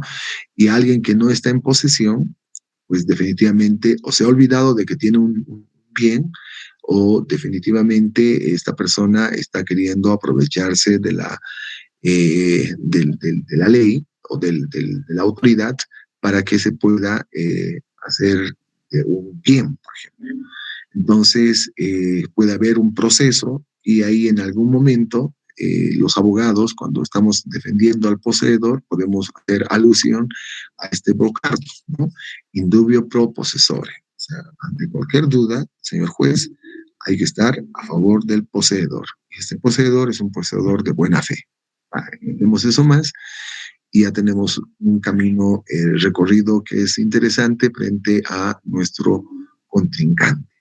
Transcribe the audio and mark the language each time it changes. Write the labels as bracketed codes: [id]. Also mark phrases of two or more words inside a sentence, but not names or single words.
[es] Y alguien que no está en posesión, pues definitivamente o se ha olvidado de que tiene un bien o definitivamente esta persona está queriendo aprovecharse de la ley o de la autoridad para que se pueda hacer un bien, por ejemplo. Entonces, puede haber un proceso y ahí en algún momento los abogados, cuando estamos defendiendo al poseedor, podemos hacer alusión a este brocardo, ¿no? [la] Indubio pro possessore. [es] O sea, ante cualquier duda, señor juez, hay que estar a favor del poseedor. Y este poseedor es un poseedor de buena fe. Vemos eso más y ya tenemos un camino recorrido que es interesante frente a nuestro contrincante.